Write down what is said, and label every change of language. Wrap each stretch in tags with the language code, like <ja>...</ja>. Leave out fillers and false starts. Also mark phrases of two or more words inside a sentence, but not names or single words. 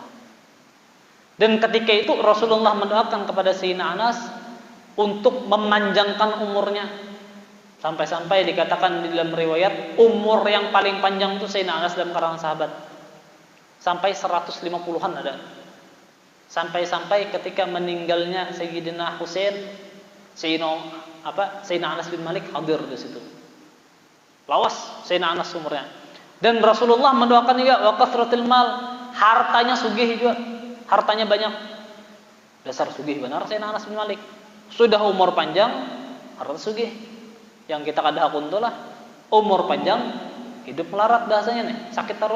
<id>Dan ketika itu Rasulullah mendoakan kepada Sayyidina Anas untuk memanjangkan umurnya. Sampai-sampai dikatakan di dalam riwayat umur yang paling panjang itu Sayyidina Anas dalam kalangan sahabat. Sampai 150-an ada. Sampai-sampai ketika meninggalnya Sayyidina Husain, Sayyidina Anas bin Malik hadir di situ. Lawas Sayyidina Anas umurnya. Dan Rasulullah mendoakan juga</id> <ar>وكثرة المال,</ar> <id>hartanya sugih juga, hartanya banyak. Dasar sugih benar Sayyidina Anas bin Malik. Sudah umur panjang, harta sugih. Yang kita kada hakuntulah umur panjang, hidup melarat bahasanya nih, sakit terus.</id>